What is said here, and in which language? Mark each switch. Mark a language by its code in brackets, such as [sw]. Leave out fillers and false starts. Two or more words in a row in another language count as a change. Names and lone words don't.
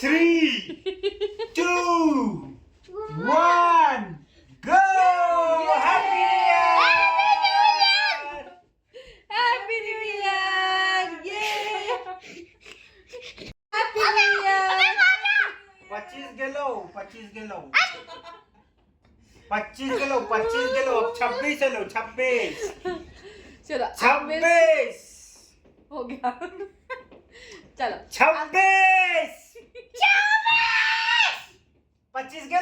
[en] 3, 2, 1, go! Happy New Year! Happy New Year! ये Happy New Year! [bn] 25 গেলো 25 গেলো 25 গেলো 25 গেলো। [hi] अब 26 लो 26 चलो 26 हो गया। चलो [bn] 26 25 গেলো